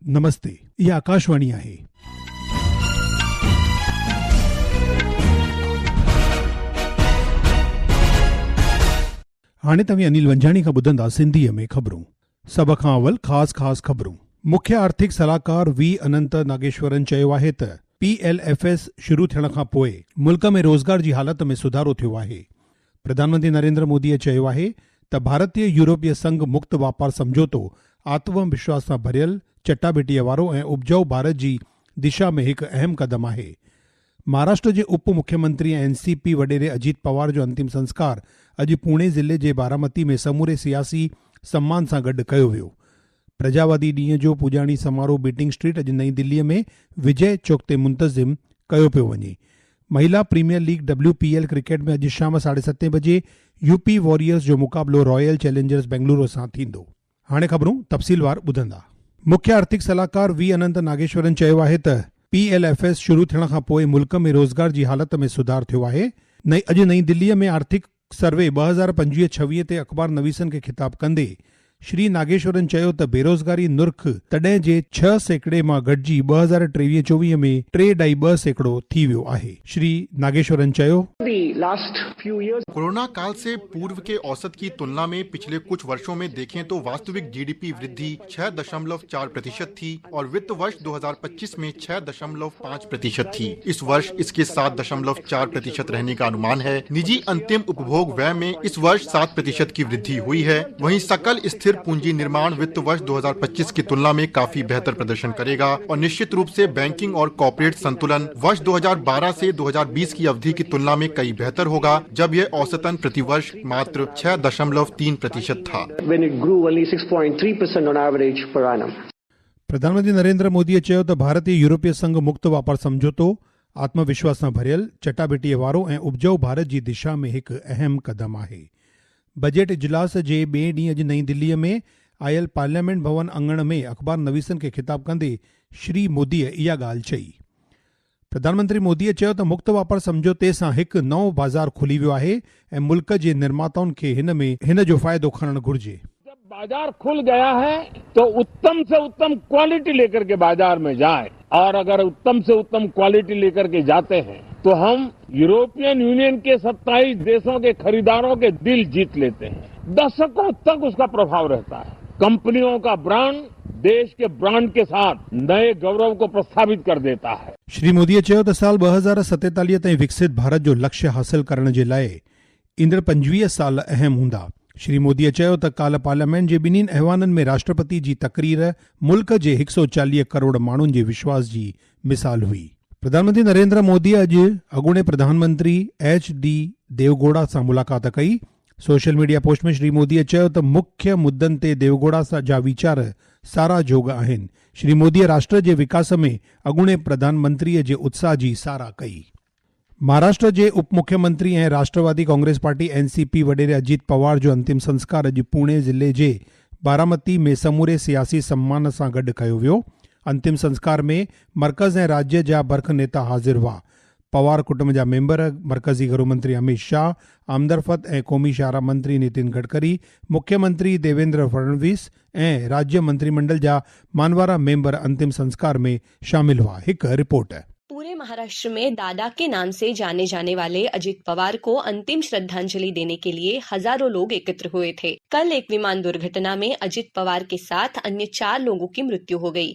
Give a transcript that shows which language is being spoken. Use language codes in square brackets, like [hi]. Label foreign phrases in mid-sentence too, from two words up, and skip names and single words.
[sd] नमस्ते, ये आकाशवाणी आहे। हाणे तव्हां अनिल वंजाणी खां ॿुधंदा सिंधीअ में ख़बरूं। सभ खां अवल ख़ास ख़बरूं। मुख्य आर्थिक सलाहकार वी अनंत नागेश्वरन चयो आहे त PLFS शुरू थियण खां पोइ मुल्क में रोज़गार जी हालत में सुधारो थियो आहे। प्रधानमंत्री नरेंद्र मोदीअ चयो आहे त भारतीय यूरोपीय संघ मुक्त वापार समझौतो आत्मविश्वास सां भरियल, चटाभेटीअ वारो ऐं उपजाऊ भारत जी दिशा में हिकु अहम क़दम आहे। महाराष्ट्र जे उप मुख्यमंत्री ऐं NCP वडेरे अजीत पवार जो अंतिम संस्कार अॼु पुणे ज़िले जे बारामती में समूरे सियासी सम्मान सां गॾु कयो वियो। प्रजावादी ॾींहं जो पूॼाणी समारोह बीटिंग स्ट्रीट अॼु नईं दिल्लीअ में विजय चौक ते मुंतज़िम कयो पियो वञे। महिला प्रीमियर लीग WPL क्रिकेट में अॼु शाम 7:30 बजे UP वॉरियर्स जो मुक़ाबिलो रॉयल चैलेंजर्स बेंगलुरु सां थींदो। हाणे ख़बरूं तफ़सीलवार ॿुधंदा। मुख्य आर्थिक सलाहकार वी अनंत नागेश्वरन चयो आहे त PLFS शुरू थियण खां पोइ मुल्क में रोज़गार जी हालत में सुधार थियो आहे। अॼु नईं दिल्लीअ में आर्थिक सर्वे 2025-26 ते अख़बार नवीसनि खे ख़िताब कंदे श्री नागेश्वरन चयो त बेरोज़गारी नुर्ख तॾहिं जे 6% मां घटिजी 2023-24 में 3.2% थी वियो आहे। श्री नागेश्वरन चयो, [hi] कोरोना काल से पूर्व के औसत की तुलना में पिछले कुछ वर्षों में देखें तो वास्तविक GDP वृद्धि 6.4% थी और वित्त वर्ष 2025 में 6.5% थी। इस वर्ष इसके 7.4% रहने का अनुमान है। निजी अंतिम उपभोग व्यय में इस वर्ष 7% की वृद्धि हुई है। वहीं सकल स्थिर पूंजी निर्माण वित्त वर्ष 2025 की तुलना में काफी बेहतर प्रदर्शन करेगा और निश्चित रूप से बैंकिंग और कॉर्पोरेट संतुलन वर्ष 2012 से 2020 की अवधि की तुलना में कई बेहतर होगा, जब यह औसतन प्रतिवर्ष मात्र 6.3% था। [sd] प्रधानमंत्री नरेंद्र मोदीअ चयो त भारतीय यूरोपीय संघ मुक्त वापार समझौतो आत्मविश्वास सां भरियल, चटाभेटीअ वारो ऐं उपजाऊ भारत जी दिशा में हिकु अहम क़दम आहे। बजट इजलास जे ॿिए ॾींहुं अॼु नईं दिल्लीअ में आयल पार्लियामेंट भवन अङण में अख़बार नवीसनि खे ख़िताब कंदे श्री मोदीअ इहा ॻाल्हि चई। प्रधानमंत्री मोदीअ चयो त मुक्त वापार समझौते सां हिकु नओं बाज़ार खुली वियो आहे ऐं मुल्क जे निर्माताउनि खे हिन जो फ़ाइदो खणणु घुर्जे। [hi] जब बाजार खुल गया है तो उत्तम से उत्तम क्वालिटी लेकर के बाजार में जाए, और अगर उत्तम से उत्तम क्वालिटी लेकर के जाते हैं तो हम यूरोपियन यूनियन के 27 देशों के खरीदारों के दिल जीत लेते हैं। दशकों तक उसका प्रभाव रहता है। कंपनियों का ब्रांड देश के ब्रांड के साथ नए गौरव को प्रस्थापित कर देता है। [sd] श्री मोदीअ चयो त साल 2047 ताईं विकसित भारत जो लक्ष्य हासिल करण जे लाइ ईंदड़ 25 साल अहम हूंदा। श्री मोदीअ चयो त काल्ह पार्लियामेंट जे ॿिन्हिनि ऐवाननि में राष्ट्रपति जी तक़रीर मुल्क जे 140 करोड़ माण्हुनि जे विश्वास जी मिसाल हुई। प्रधानमंत्री नरेंद्र मोदी अॼु अॻूणे प्रधानमंत्री HD देवगौड़ा सां मुलाक़ात कई। [en] social media post [sd] में श्री मोदीअ चयो त मुख्य मुद्दनि ते देवगौड़ा जा वीचार साराजोग आहिनि। श्री मोदीअ राष्ट्र जे विकास में अॻूणे प्रधानमंत्रीअ जे उत्साह जी साराह कई। महाराष्ट्र जे उप मुख्यमंत्री ऐं राष्ट्रवादी कांग्रेस पार्टी NCP वडेरे अजीत पवार जो अंतिम संस्कार अॼु पुणे ज़िले जे बारामती में समूरे सियासी सम्मान सां गॾु कयो वियो। अंतिम संस्कार में मर्कज़ ऐं राज्य जा बर्ख नेता हाज़िर हुआ। पवार कुटुंब जा मेंबर, मर्कज़ी गृहमंत्री अमित शाह, आमदरफ़त ऐं क़ौमी शाहरा मंत्री नितिन गडकरी, मुख्यमंत्री देवेंद्र फडणवीस ऐं राज्य मंत्रिमंडल जा मानवारा मेंबर अंतिम संस्कार में शामिल हुआ। हिकु रिपोर्ट। [hi] पूरे महाराष्ट्र में दादा के नाम से जाने जाने वाले अजित पवार को अंतिम श्रद्धांजलि देने के लिए हजारों लोग एकत्र हुए थे। कल एक विमान दुर्घटना में अजित पवार के साथ अन्य 4 लोगों की मृत्यु हो गई।